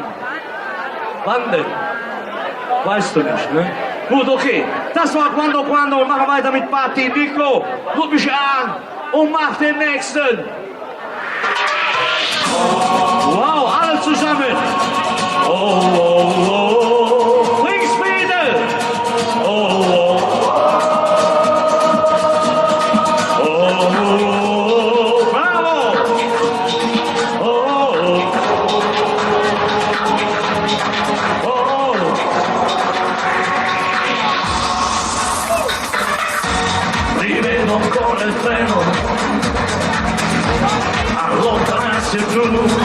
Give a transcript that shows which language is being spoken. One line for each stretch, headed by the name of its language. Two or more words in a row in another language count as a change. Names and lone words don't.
German: Wann denn? Weißt du nicht, ne? Gut, okay. Das war Quando Quando und machen weiter mit Party. Nico, guck mich an und mach den nächsten. Wow, alle zusammen. Oh, oh, oh. Linksbiede. Oh, oh. Oh, oh. Bravo. Oh, oh.
Italian: Rivedo ancora il treno allontanarsi il blu